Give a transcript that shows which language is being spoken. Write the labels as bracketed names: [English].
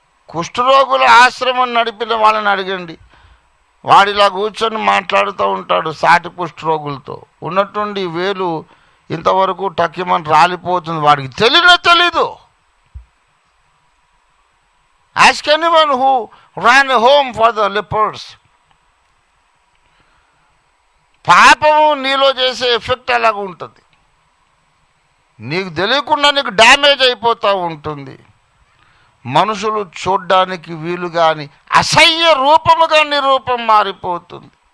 [Telugu] కుష్ఠరోగుల ఆశ్రమం నడిపిన వాళ్ళని అడగండి, వాడిలా కూర్చొని మాట్లాడుతూ ఉంటాడు సాటి కుష్ఠరోగులతో. ఉన్నట్టుండి వేలు ఇంతవరకు టక్కిమని రాలిపోతుంది, వాడికి తెలీదు. [English] Ask anyone who ran a home for the lepers. [Telugu] పాపము నీలో చేసే ఎఫెక్ట్ అలాగ ఉంటుంది, నీకు తెలియకుండా నీకు డ్యామేజ్ అయిపోతూ ఉంటుంది. మనుషులు చూడ్డానికి వీలు కాని అసహ్య రూపముగా నీ రూపం మారిపోతుంది.